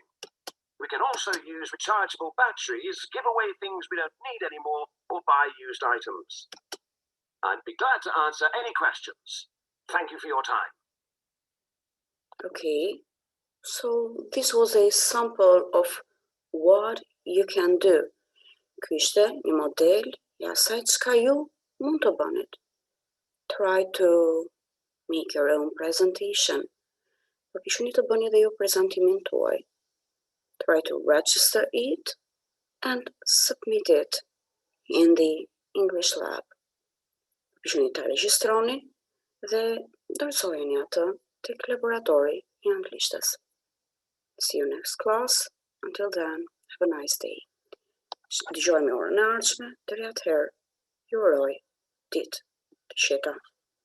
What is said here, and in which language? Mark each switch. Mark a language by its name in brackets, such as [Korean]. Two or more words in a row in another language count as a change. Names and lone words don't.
[English] We can also use rechargeable batteries, give away things we don't need anymore, or buy used items. I'd be glad to answer any questions. Thank you for your time. Okay, so this was a sample of what you can do. [Albanian] Ky ishte një model I asaj çka ju mund të bënit. [English] Try to make your own presentation. [Albanian] Përpiquni të bëni dhe ju prezantimin tuaj. [English] Try to register it and submit it in the English lab. [Albanian] Përpiquni ta regjistroni dhe dorëzojeni atë tek laboratori I anglishtes. [English] See you next class. Until then, have a nice day. [Albanian] Dëgjojmë orën e ardhshme, deri atëherë, ju uroj ditë të qeta.